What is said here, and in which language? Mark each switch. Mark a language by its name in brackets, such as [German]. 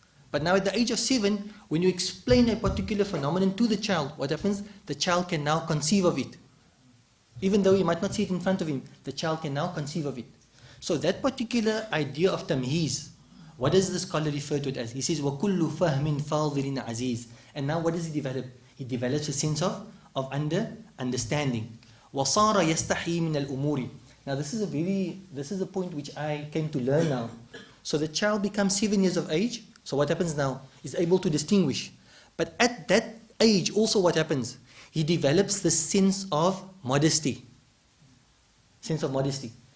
[English] But now at the age of 7, when you explain a particular phenomenon to the child, what happens? The child can now conceive of it. Even though he might not see it in front of him, the child can now conceive of it. So that particular idea of tamheez, what does the scholar refer to it as? He says, [Arabic] وَكُلُّ فَهْمٍ فَاضِلٍ عَزِيزٍ. [English] And now what does he develop? He develops a sense of understanding. [Arabic] وَصَارَ يَسْتَحِي مِنَ الْأُمُورِ. [English] Now this is a point which I came to learn now. So the child becomes 7 years of age. So what happens now? He's able to distinguish. But at that age also what happens? He develops the sense of modesty. Sense of modesty.